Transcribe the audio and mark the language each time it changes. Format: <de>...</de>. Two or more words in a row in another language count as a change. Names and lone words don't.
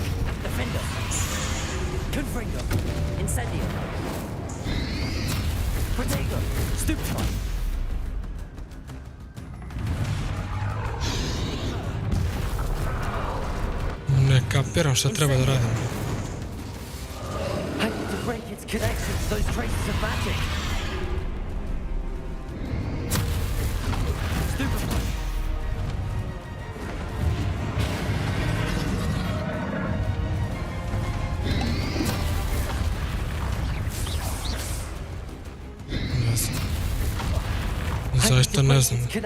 <en>Defender. Confringo. Incendio. Protego. Stupefy.</en> <sr>Ne kapiram šta treba da radim.</sr> <en>I need to break its connection to those traces of magic. Stupefy.</en> <sr>Zaista ne znam.</sr>